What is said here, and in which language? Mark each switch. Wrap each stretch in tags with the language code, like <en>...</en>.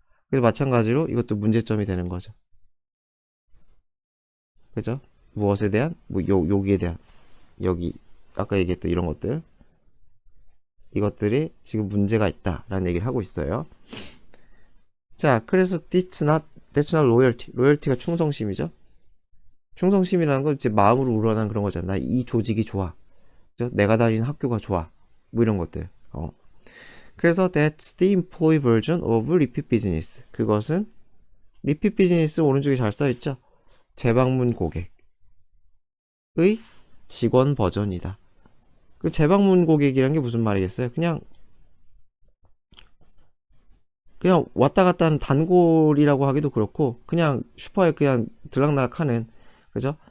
<ko>그래서 마찬가지로 이것도 문제점이 되는 거죠. 그죠? 무엇에 대한? 뭐 여기에 대한, 여기 아까 얘기했던 이런 것들, 이것들이 지금 문제가 있다라는 얘기를 하고 있어요. 자, 그래서</ko> <en>that's not loyalty.</en> <ko>로열티가 충성심이죠. 충성심이라는 건 이제 마음으로 우러난 그런 거잖아. 이 조직이 좋아. 그죠? 내가 다니는 학교가 좋아. 뭐 이런 것들. 그래서</ko> <en>that's the employee version of repeat business.</en> <ko>그것은 repeat business 오른쪽에 잘 써있죠. 재방문 고객의 직원 버전이다. 그 재방문 고객이란 게 무슨 말이겠어요? 그냥 왔다 갔다 하는 단골이라고 하기도 그렇고 그냥 슈퍼에 그냥 들락날락 하는, 그죠?</ko>